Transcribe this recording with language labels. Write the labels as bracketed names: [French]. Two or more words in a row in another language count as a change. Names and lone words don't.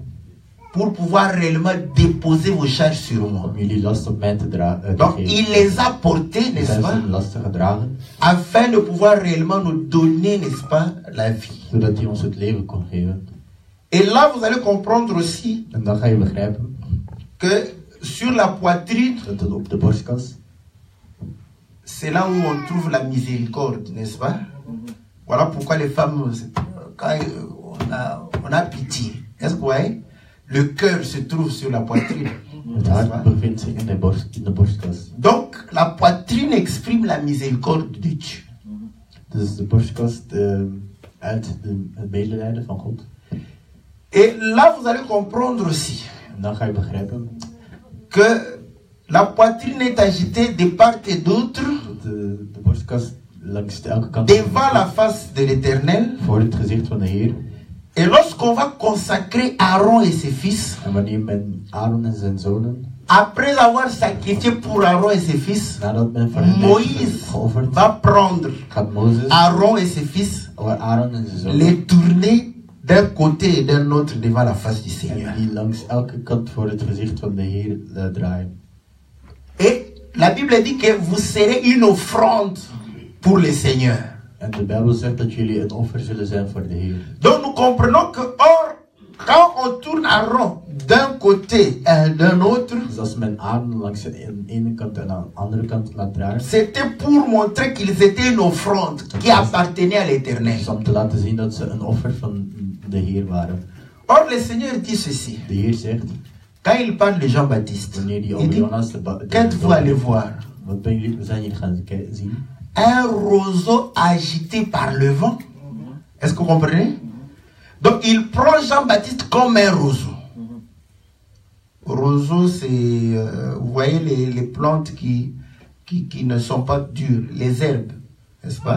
[French] pour pouvoir réellement déposer vos charges sur moi. [Dutch] om jullie last op mij te dragen. [French] Donc il les a portés, n'est-ce [Dutch] Zij [French] pas, [Dutch] zijn lasten gedragen, [French] afin de pouvoir réellement nous donner, n'est-ce pas, la vie. [Dutch] zodat hij ons het leven kon geven. [French] Et là, vous allez comprendre aussi [Dutch] En dan ga je begrijpen [French] que sur la poitrine, [Dutch] dat het op de borstkas, [French] c'est là où on trouve la miséricorde, n'est-ce pas? Voilà pourquoi les femmes, quand on a pitié, est-ce que vous voyez? Le cœur se trouve sur la poitrine. [Dutch] het hart bevindt zich in de borstkas. [French] Donc, la poitrine exprime la miséricorde de Dieu. [Dutch] Dus de borstkas uit het medelijden van God. [French] Et là, vous allez comprendre aussi [Dutch] En dan ga je begrijpen [French] que La poitrine est agitée de part et d'autre [Dutch] De borstkas langs elke kant [French] devant la face de l'Éternel. [Dutch] voor het gezicht van de Heer. [French] Et lorsqu'on va consacrer Aaron et ses fils, [Dutch] En wanneer men Aaron en zijn zonen, [French] après avoir sacrifié pour Aaron et ses fils, [Dutch] nadat men voor hen heeft [French] Moïse [Dutch] geofferd, [French] va prendre [Dutch] gaat Mozes [French] Aaron et ses fils, [Dutch] Aaron en zijn zonen [French] les tourner d'un côté et d'un autre devant la face du Seigneur. [Dutch] en die langs elke kant voor het gezicht van de Heer draaien. [French] Et la Bible dit que vous serez une offrande pour le Seigneur. [Dutch] En de Bijbel zegt dat jullie een offer zullen zijn voor de Heer. [French] Donc nous comprenons que, or, quand on tourne Aaron d'un côté et d'un autre, [Dutch] Dus als men Aaron langs de ene kant en aan de andere kant laat draaien, [French] c'était pour montrer qu'ils étaient une offrande qui appartenait à l'Éternel. [Dutch] is om te laten zien dat ze een offer van de Heer waren. [French] Or, le Seigneur dit ceci. [Dutch] De Heer zegt, [French] Quand il parle de Jean-Baptiste, [Dutch] wanneer die [French] il [Dutch] over [French] dit, [Dutch] Jonas [French] qu'êtes-vous allé voir? [Dutch] Wat zijn jullie gaan zien? [French] Un roseau agité par le vent. Est-ce que vous comprenez? Donc il prend Jean-Baptiste comme un roseau. Roseau, c'est, vous voyez les plantes qui ne sont pas dures, les herbes, n'est-ce pas?